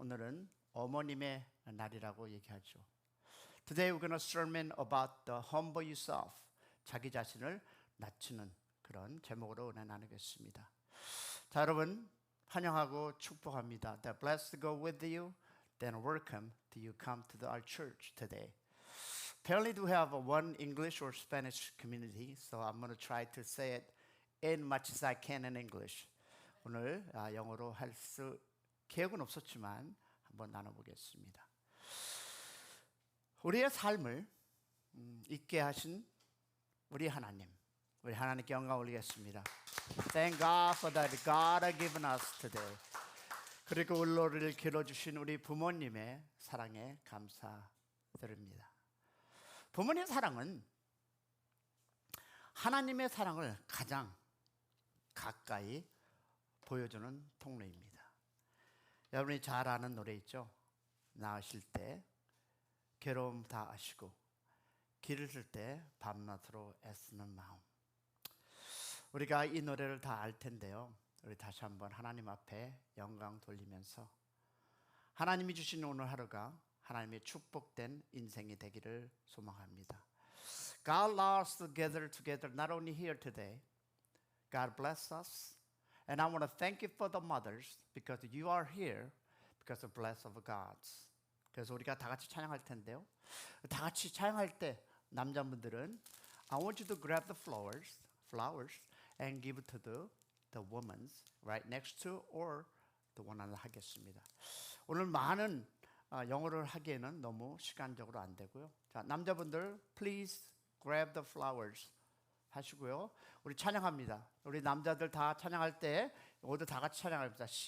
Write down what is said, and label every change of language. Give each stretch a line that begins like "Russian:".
Korean: 오늘은 어머님의 날이라고 얘기하죠.
English: Today we're going to sermon about the humble yourself.
Korean: 자기 자신을 낮추는 그런 제목으로 은혜 나누겠습니다. 자, 여러분 환영하고 축복합니다.
English: The blessed go with you. Then welcome to you come to our church today. Apparently we have one English or Spanish community, so I'm going to try to say it as much as I can in English.
Korean: 오늘 영어로 할 수 계획은 없었지만 한번 나눠보겠습니다. 우리의 삶을 있게 하신 우리 하나님, 우리 하나님께 영광 올리겠습니다.
English: Thank God for that God has given us today.
Korean: 그리고 우리를 길러주신 우리 부모님의 사랑에 감사드립니다. 부모님의 사랑은 하나님의 사랑을 가장 가까이 보여주는 통로입니다. 여러분이 잘 아는 노래 있죠? 낳으실 때 괴로움 다 아시고 기르실 때 밤낮으로 애쓰는 마음. 우리가 이 노래를 다 알 텐데요. 우리 다시 한번 하나님 앞에 영광 돌리면서 하나님이 주신 오늘 하루가 하나님의 축복된 인생이 되기를 소망합니다.
English: God allows us to gather together not only here today. God bless us. And I want to thank you for the mothers because you are here because of the blessing of God.
Korean: 그래서 우리가 다 같이 찬양할 텐데요. 다 같이 찬양할 때 남자분들은
English: I want you to grab the flowers and give it to the women right next to or the one another
Korean: 하겠습니다. 오늘 많은 영어를 하기에는 너무 시간적으로 안 되고요. 자, 남자분들
English: please grab the flowers
Korean: 하시고요. 우리 찬양합니다. 우리 남자들 다 찬양할 때 모두 다 같이 찬양합니다.